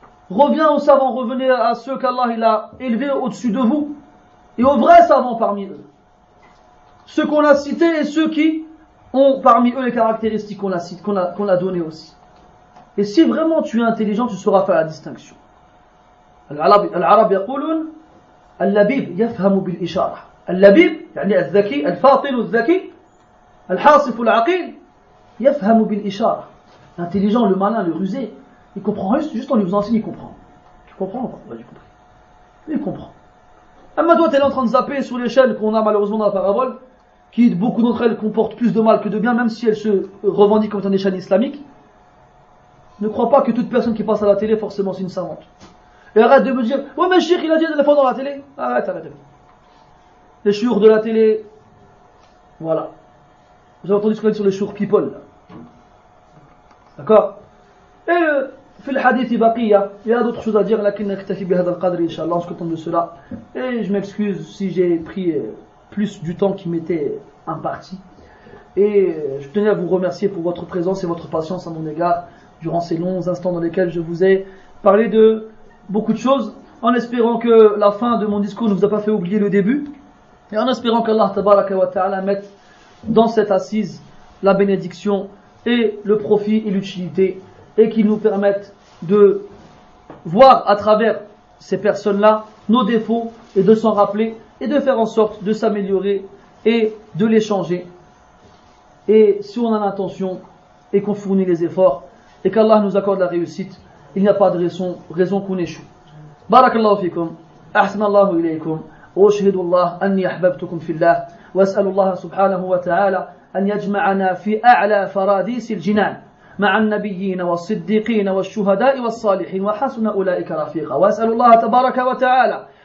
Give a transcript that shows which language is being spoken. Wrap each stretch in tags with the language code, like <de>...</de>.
<fr>Reviens aux savants, revenez à ceux qu'Allah il a élevés au-dessus de vous. Et aux vrais savants parmi eux. Ceux qu'on a cités et ceux qui ont parmi eux les caractéristiques qu'on a données aussi. Et si vraiment tu es intelligent, tu sauras faire la distinction.</fr> <ar>Al-Arab yaqulun اللبيب يفهم بالإشارة. اللبيب يعني الذكي الفاطن الذكي الحاصف العقيل يفهم بالإشارة.</ar> <fr>L'intelligent, le malin, le rusé, il comprend juste en lui faisant signe, il comprend. Tu comprends ou pas? Ouais, j'ai compris. Il comprend. Amma toi, tu es en train de zapper sur les chaînes qu'on a malheureusement dans la parabole, qui beaucoup d'entre elles comportent plus de mal que de bien, même si elles se revendiquent comme étant des chaînes islamiques. Ne crois pas que toute personne qui passe à la télé, forcément, c'est une savante. Et arrête de me dire, ouais mais Cheikh il a dit des fois dans la télé. Arrête. Les chiours de la télé. Voilà. Vous avez entendu ce qu'on dit sur les chiours people. Là. D'accord.</fr> <ar>Et في الحديث بقية.</ar> <fr>Il y a d'autres choses à dire,</fr> <ar>لكن نكتفي بهذا القدر إن شاء الله.</ar> <fr>On se contente de cela. Et je m'excuse si j'ai pris plus du temps qui m'était imparti. Et je tenais à vous remercier pour votre présence et votre patience à mon égard durant ces longs instants dans lesquels je vous ai parlé de beaucoup de choses, en espérant que la fin de mon discours ne vous a pas fait oublier le début, et en espérant qu'Allah tabaraka wa ta'ala mette dans cette assise la bénédiction et le profit et l'utilité, et qu'il nous permette de voir à travers ces personnes-là nos défauts, et de s'en rappeler, et de faire en sorte de s'améliorer, et de les changer. Et si on a l'intention, et qu'on fournit les efforts, et qu'Allah nous accorde la réussite, il n'y a pas de raison qu'on échoue.</fr> <ar>Barakallahu fikum, ahsanallahu ilaykum, wa ashhadu Allah anni ahbabtukum fillah, wa as'alu Allah subhanahu wa ta'ala an yajma'ana fi a'la faradis al-jinan, مع النبيين والصديقين والشهداء والصالحين وحسن أولئك رفيقا وأسأل الله تبارك وتعالى</ar>